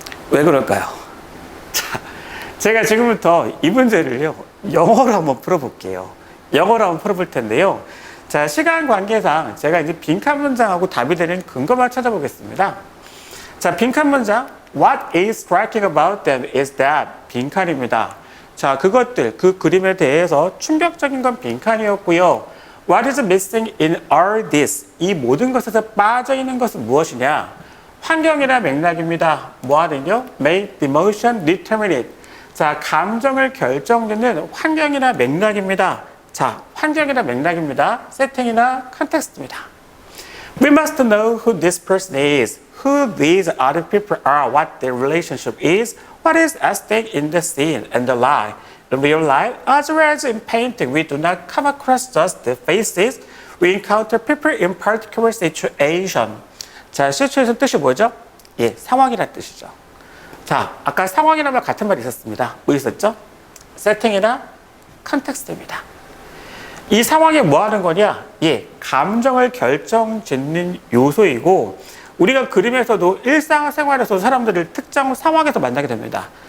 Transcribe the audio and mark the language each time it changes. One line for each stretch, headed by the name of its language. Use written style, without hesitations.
Korean: 왜 그럴까요? 자, 제가 지금부터 이 문제를요, 영어로 한번 풀어볼게요. 영어로 한번 풀어볼 텐데요. 자, 시간 관계상 제가 이제 빈칸 문장하고 답이 되는 근거만 찾아보겠습니다. 자, 빈칸 문장.
English: What is striking about them is that
Korean: 빈칸입니다. 자, 그것들, 그 그림에 대해서 충격적인 건 빈칸이었고요.
English: What is missing in all this?
Korean: 이 모든 것에서 빠져있는 것은 무엇이냐? 환경이나 맥락입니다. 뭐하는요?
English: Make the emotion determine it.
Korean: 자, 감정을 결정짓는 환경이나 맥락입니다. 자, 환경이나 맥락입니다. 세팅이나 컨텍스트입니다.
English: We must know who this person is, who these other people are, what their relationship is, what is at stake in the scene and the lie. In real life, as well as in painting, we do not come across just the faces. We encounter people in particular situation.
Korean: 자, situation 뜻이 뭐죠? 예, 상황이라는 뜻이죠. 자, 아까 상황이라는 말 같은 말이 있었습니다. 뭐 있었죠? 세팅이나 컨텍스트입니다. 이 상황이 뭐 하는 거냐? 예, 감정을 결정짓는 요소이고 우리가 그림에서도 일상생활에서 사람들을 특정 상황에서 만나게 됩니다.